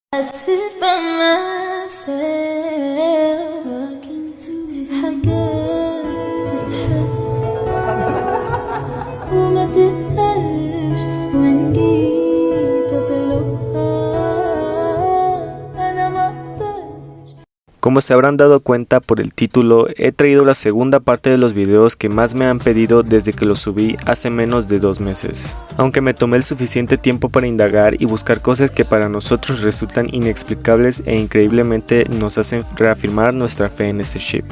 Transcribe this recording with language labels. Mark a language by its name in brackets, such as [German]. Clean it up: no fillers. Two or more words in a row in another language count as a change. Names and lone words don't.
[English] sit by myself talking to [Arabic] في حاجات تتحس وما تتقالش وإن جيت أطلبها أنا مقدرش. [Spanish] Como se habrán dado cuenta por el título, he traído la segunda parte de los videos que más me han pedido desde que los subí hace menos de 2 meses. Aunque me tomé el suficiente tiempo para indagar y buscar cosas que para nosotros resultan inexplicables e increíblemente nos hacen reafirmar nuestra fe en este ship.